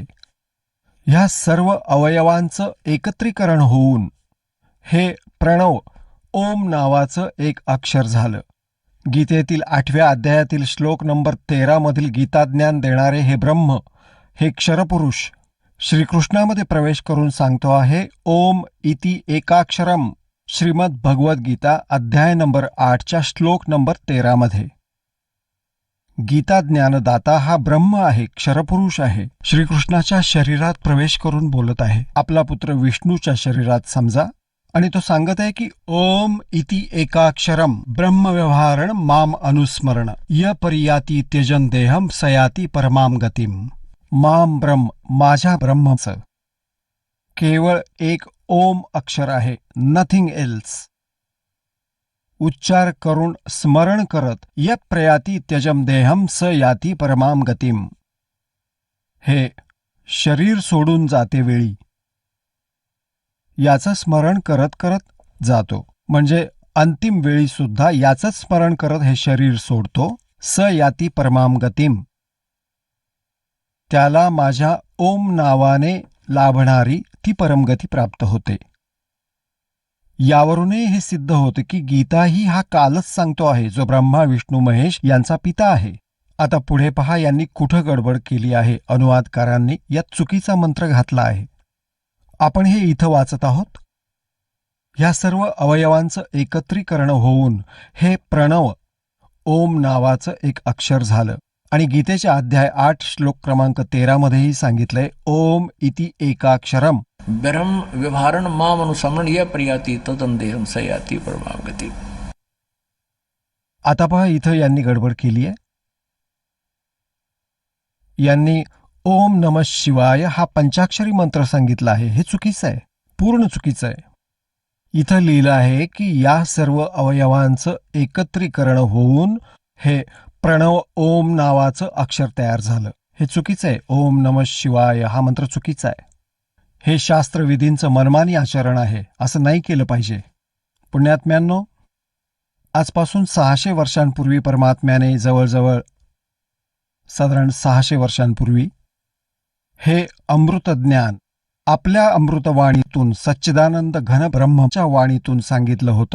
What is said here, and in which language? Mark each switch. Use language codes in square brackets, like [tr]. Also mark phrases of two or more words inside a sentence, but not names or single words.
[mr] ह्या सर्व अवयवांचं एकत्रीकरण होऊन हे प्रणव ओम नावाचं एक अक्षर झालं. गीतेतील 8व्या अध्यायातील श्लोक नंबर 13 मधील गीताज्ञान देणारे हे ब्रह्म, हे क्षरपुरुष श्रीकृष्णामध्ये प्रवेश करून सांगतो आहे [sa] ओम इति एकाक्षरम. [mr] श्रीमद भगवद्गीता अध्याय नंबर 8च्या श्लोक नंबर 13 मध्ये. गीता ज्ञानदाता हा ब्रह्म आहे, क्षरपुरुष आहे. श्रीकृष्णाच्या शरीरात प्रवेश करून बोलत आहे. आपला पुत्र विष्णूच्या शरीरात समजा आणि तो सांगत आहे की [sa] ओम इति एकाक्षरम ब्रह्मव्यवहारण माम अनुस्मरण य परियाती त्यजन देहम सयाती परमाम गतिम. [mr] माम ब्रह्म, माझ्या ब्रह्मचं केवळ एक ओम अक्षर आहे, [en] nothing else. [sa] उच्चार करून स्मरण करत य प्रयाती त्यजम देहम स याती परमाम गतिम. [mr] हे शरीर सोडून जाते वेळी याचं स्मरण करत करत जातो, म्हणजे अंतिम वेळी सुद्धा याचंच स्मरण करत हे शरीर सोडतो. [sa] स याती परमाम गतिम, [mr] त्याला माझ्या ओम नावाने लाभणारी ती परमगती प्राप्त होते. यावरूनही हे सिद्ध होते की गीताही हा कालच सांगतो आहे, जो ब्रह्मा विष्णू महेश यांचा पिता आहे. आता पुढे पहा, यांनी कुठं गडबड केली आहे. अनुवादकारांनी यात चुकीचा मंत्र घातला आहे. आपण हे इथं वाचत आहोत. ह्या सर्व अवयवांचं एकत्रीकरण होऊन हे प्रणव ओम नावाचं एक अक्षर झालं. आणि गीतेच्या अध्याय 8 श्लोक क्रमांक 13 मध्येही सांगितलंय [sa] ओम इति एकाक्षरम ब्रह्म व्यवहारण माम अनुसमरण य प्रियाती तदम देहम सयाती परमाम गति. [mr] आता पहा, इथं यांनी गडबड केली आहे. यांनी [sa] ओम नमः शिवाय [mr] हा पंचाक्षरी मंत्र सांगितला आहे. हे चुकीचं आहे, पूर्ण चुकीचं आहे. इथं लिहिलं आहे की या सर्व अवयवांचं एकत्रीकरण होऊन हे प्रणव ओम नावाचं अक्षर तयार झालं. हे चुकीचं आहे. [sa] ओम नमः शिवाय [mr] हा मंत्र चुकीचा आहे. हे शास्त्रविधींचं मनमानी आचरण आहे. असं नाही केलं पाहिजे. पुण्यात्म्यांनो, आजपासून 600 वर्षांपूर्वी परमात्म्याने जवळजवळ साधारण 600 वर्षांपूर्वी हे अमृतज्ञान आपल्या अमृतवाणीतून सच्चिदानंद घन ब्रह्मच्या वाणीतून सांगितलं होतं.